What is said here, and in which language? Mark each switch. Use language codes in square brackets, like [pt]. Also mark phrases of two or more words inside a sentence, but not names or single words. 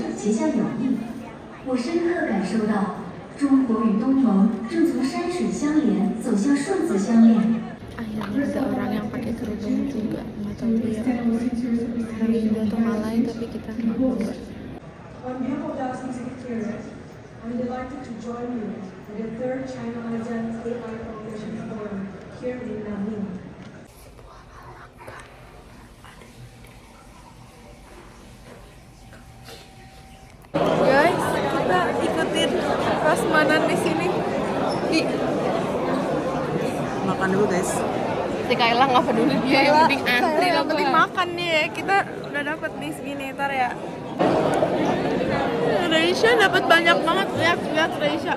[zh] 结下友谊。我深刻感受到，中国与东盟正从山水相连走向数字相恋。 [id] Akhirnya ada orang yang pakai kerudung juga, nggak tahu dia Rohingya atau Malay, tapi kita nggak tahu. [en] On behalf of the ASEAN Secretariat, I'm delighted to join you in the third China ASEAN AI Foundation Forum here in Nanning. [id] Guys, kita ikutin prasmanan di sini. Makan dulu guys. Si Kayla nggak peduli dia, yang penting antri, yang penting makan nih ya. Kita udah dapet nih segini, ntar ya. Reisha dapat banyak banget, lihat Reisha.